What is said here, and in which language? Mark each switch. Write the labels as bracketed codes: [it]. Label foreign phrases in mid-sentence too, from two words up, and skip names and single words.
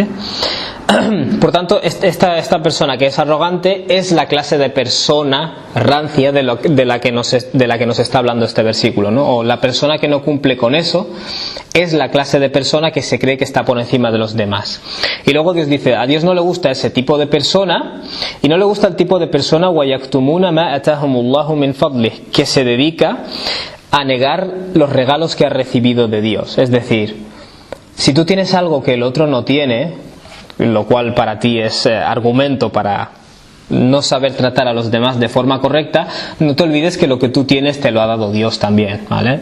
[es] Por tanto, esta persona que es arrogante es la clase de persona rancia de la que nos está hablando este versículo, ¿no? O la persona que no cumple con eso es la clase de persona que se cree que está por encima de los demás. Y luego Dios dice, a Dios no le gusta ese tipo de persona, y no le gusta el tipo de persona [ar] وَيَكْتُمُونَ مَا أَتَاهُمُ اللَّهُ مِنْ فَضْلِهِ, [es] que se dedica a negar los regalos que ha recibido de Dios. Es decir, si tú tienes algo que el otro no tiene, lo cual para ti es argumento para no saber tratar a los demás de forma correcta, no te olvides que lo que tú tienes te lo ha dado Dios también, ¿vale?